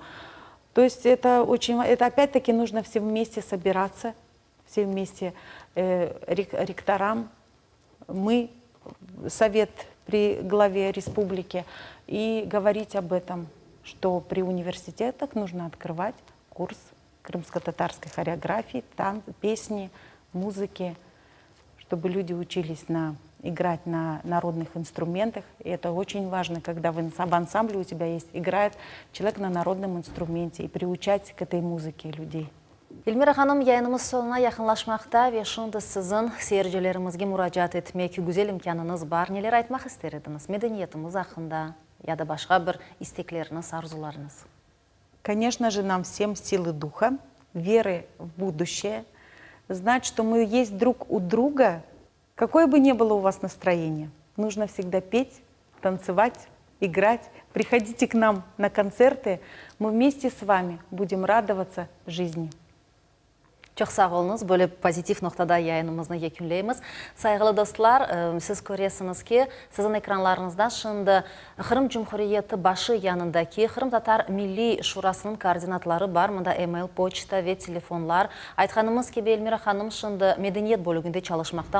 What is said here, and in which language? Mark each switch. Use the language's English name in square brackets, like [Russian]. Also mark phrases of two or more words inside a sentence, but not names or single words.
[Russian] То есть это опять-таки нужно все вместе собираться, все вместе ректорам, мы, совет при главе республики, и говорить об этом, что при университетах нужно открывать курс крымско-татарской хореографии, песни, музыки, чтобы люди учились играть на народных инструментах. И это очень важно, когда в ансамбле у тебя играет человек на народном инструменте, и приучать к этой музыке людей. [Crimean Tatar] Elmira Hanım, yayınımız sonuna yakınlaşmakta ve şimdi sizin seyircilerimizge müracaat etmek güzel imkanınız var. Neler aytmak isterdiniz medeniyetimiz hakkında ya da başka bir istekleriniz, arzularınız? [Russian] Конечно же, нам всем силы духа, веры в будущее, знать, что мы есть друг у друга, какое бы ни было у вас настроение. Нужно всегда петь, танцевать, играть. Приходите к нам на концерты, мы вместе с вами будем радоваться жизни. [Crimean Tatar] Çok sağ olunuz. Böyle pozitif noktada yayınımızı yekünleyimiz. Saygılı dostlar, siz görüyorsunuz ki sizin ekranlarınızda şimdi Kırım Cumhuriyeti başı yanındaki Kırım Tatar Milli Şurası'nın koordinatları var. Bunda email, poçta ve telefonlar. Aytkanımız gibi Elmira Hanım şimdi medeniyet bölümünde çalışmakta.